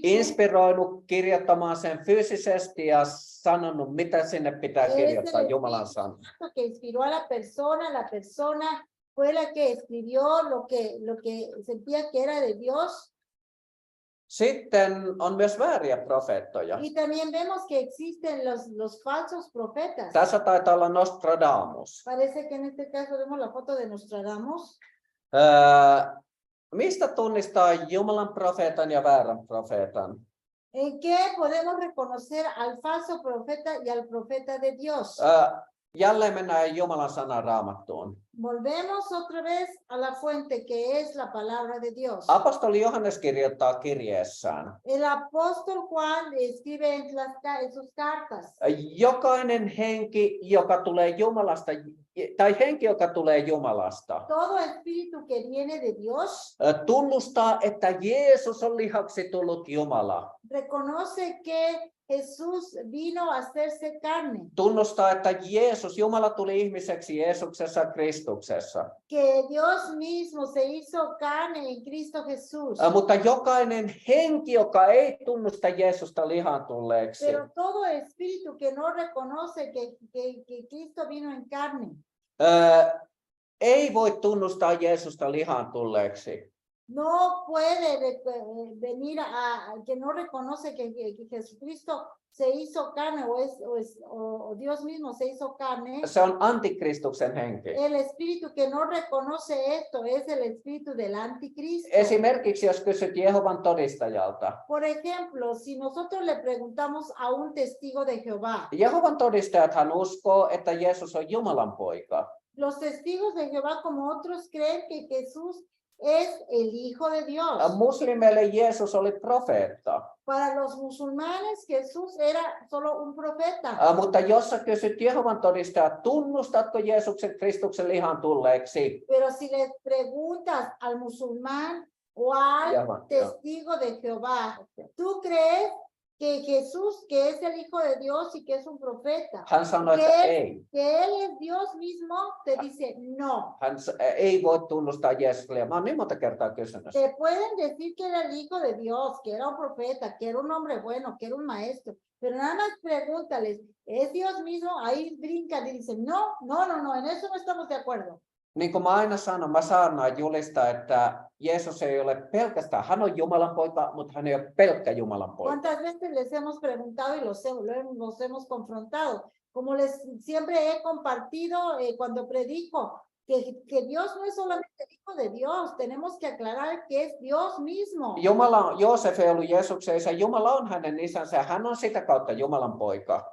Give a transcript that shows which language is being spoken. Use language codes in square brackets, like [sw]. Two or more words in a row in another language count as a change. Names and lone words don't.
[fi] Inspiroinut kirjoittamaan sen fyysisesti ja sanonut, mitä sinne pitää kirjoittaa Jumalan sanan. [es] Que inspiró a la persona fue la que escribió lo que sentía que era de Dios. [fi] Sitten on myös vääriä profeettoja. [es] Y también vemos que existen los falsos profetas. [fi] Tässä taitaa olla Nostradamus. [es] Parece que en este caso vemos la foto de Nostradamus. [fi] Mistä tunnistaa Jumalan profeetan ja väärän profeetan? [es] ¿En qué podemos reconocer al falso profeta y al profeta de Dios? [fi] Jälleen mennään Jumalan sanan Raamattuun. [es] Volvemos otra vez a la fuente que es la palabra de Dios. [fi] Apostoli Johannes kirjoittaa kirjeessään. [es] El apóstol Juan escribe en sus cartas. [fi] Jokainen henki, joka tulee Jumalasta, tai henki, joka tulee Jumalasta, [es] todo espíritu que viene de Dios [fi] tunnustaa, että Jeesus on lihaksi tullut Jumala. [es] Reconoce que Jesús vino a hacerse carne. [fi] Tunnustaa, että Jumala tuli ihmiseksi Jeesuksessa Kristuksessa. Kristuksessa. [es] que Dios mismo se hizo carne en Cristo Jesús. [fi] Mutta jokainen henki, joka ei tunnusta Jeesusta lihaan tulleeksi, [es] Pero todo espíritu que no reconoce que Cristo vino en carne, [fi] ei voi tunnustaa Jeesusta lihaan tulleeksi. [es] no puede venir que no reconoce que Jesucristo se hizo carne o Dios mismo se hizo carne. [fi] Se on antikristuksen henki. [es] El espíritu que no reconoce esto es el espíritu del anticristo. [fi] Esimerkiksi jos kysyt Jehovan todistajalta. [es] Por ejemplo, si nosotros le preguntamos a un testigo de Jehová, [fi] Jehovan todistajathan uskoo, että Jeesus on Jumalan poika. [es] los testigos de Jehová como otros creen que Jesús es el Hijo de Dios. [fi] Muslimeille Jeesus oli profeetta. [es] Para los musulmanes Jesús era solo un profeta. [fi] Mutta jos sä kysyt Jehovan todistajat, tunnustatko Jeesuksen Kristuksen lihaan tulleeksi? [es] Pero si les preguntas al musulmán o al testigo de Jehová, ¿tú crees que Jesús, que es el Hijo de Dios y que es un profeta, [fi] Hän sanoi, että ei. [es] que Él es Dios mismo? Te dice no. [fi] Hän ei voi tunnustaa Jeesusta. Mä oon niin monta kertaa kysynyt. [es] Te pueden decir que era el Hijo de Dios, que era un profeta, que era un hombre bueno, que era un maestro, pero nada más pregúntales, ¿es Dios mismo? Ahí brincan y dicen, no, en eso no estamos de acuerdo. [fi] Niin kuin mä aina sanon, mä saarnaan julistaa, että Jeesus ei ole pelkästään, hän on Jumalan poika, mutta hän ei ole pelkkä Jumalan poika. [es] ¿Cuántas veces les hemos preguntado y los hemos confrontado? Como les siempre he compartido cuando predico, que Dios no es solamente el Hijo de Dios, tenemos que aclarar que es Dios mismo. [fi] Joosef ei ollut Jeesuksen isä, Jumala on hänen isänsä ja hän on sitä kautta Jumalan poika.